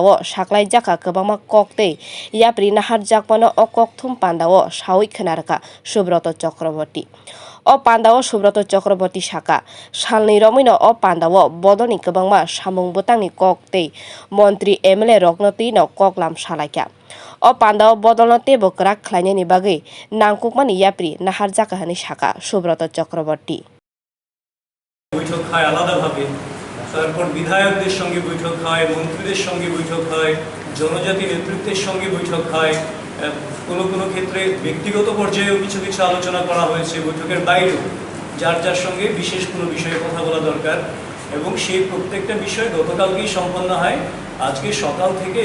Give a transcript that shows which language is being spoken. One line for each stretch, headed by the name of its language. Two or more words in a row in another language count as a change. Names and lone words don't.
Kok Borok: o saklaijaka kwbangma kok tei yapri nahar jakpano o kokthum panda o sawi khwnarka Subrata Chakraborty o panda o Subrata Chakraborty saka salni romino o panda o bodol ni kwbangma samung butangni kok tei montri MLA rokno tei no koklam salaikya o panda o bodolno tebo krak khlainani bagui nangkukmani yapri nahar jaka hani saka Subrata Chakraborty
Bangla: বৈঠক হয় আলাদাভাবে তারপর বিধায়কদের সঙ্গে বৈঠক হয় মন্ত্রীদের সঙ্গে বৈঠক হয় জনজাতি নেতৃত্বের সঙ্গে বৈঠক হয় কোনো কোনো ক্ষেত্রে ব্যক্তিগত পর্যায়েও কিছু কিছু আলোচনা করা হয়েছে বৈঠকের বাইরেও যার যার সঙ্গে বিশেষ কোনো বিষয়ে কথা বলা দরকার এবং সেই প্রত্যেকটা বিষয় গতকালকেই সম্পন্ন হয় আজকে সকাল থেকে